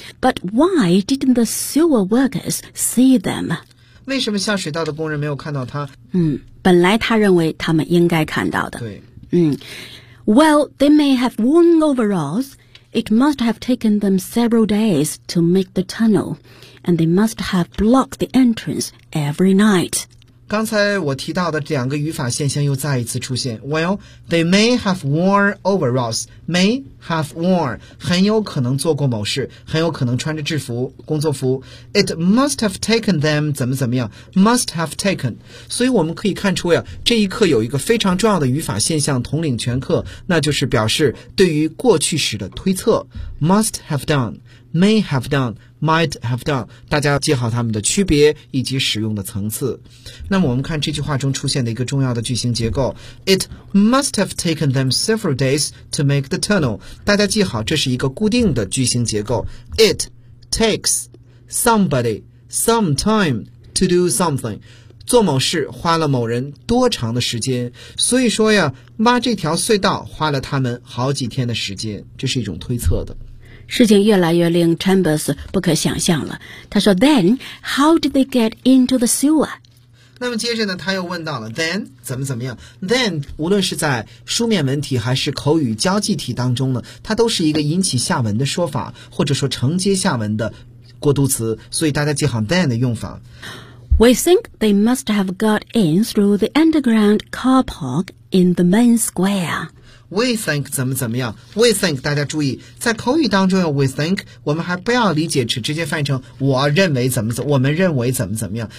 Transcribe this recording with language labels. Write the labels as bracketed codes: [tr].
[en] But why didn't the sewer workers see them？ [zh] 为什么下水道的工人没有看到他？本来他认为他们应该看到的。对。 [en] Well, they may have worn overalls. It must have taken them several days to make the tunnel. And they must have blocked the entrance every night. [zh] 刚才我提到的两个语法现象又再一次出现。 [en] Well, they may have worn overalls. May have worn, [zh] 很有可能做过某事，很有可能穿着制服，工作服。 [en] It must have taken them, [zh] 怎么怎么样， [en] must have taken。 [zh] 所以我们可以看出呀，这一课有一个非常重要的语法现象统领全课，那就是表示对于过去时的推测。 [en] Must have done, may have done, might have done， [zh] 大家要记好它们的区别以及使用的层次。那么我们看这句话中出现的一个重要的句型结构， [en] It must have taken them several days to make the tunnel。 [zh] 大家记好，这是一个固定的句型结构。 [en] It takes somebody some time to do something， [zh] 做某事花了某人多长的时间。所以说呀，挖这条隧道花了他们好几天的时间，这是一种推测的。事情越来越令 Chambers 不可想象了。他说 [en] Then how did they get into the sewer？ [zh] 那么接着呢，他又问到了 then 怎么怎么样。 then 无论是在书面文体还是口语交际体当中呢，它都是一个引起下文的说法，或者说承接下文的过渡词，所以大家记好 then 的用法。 [en] We think they must have got in through the underground car park in the main square。 [zh] We think 怎么怎么样， We think 大家注意，在口语当中 We think 我们还不要理解直接翻译成我认为怎么怎么，我们认为怎么怎么样。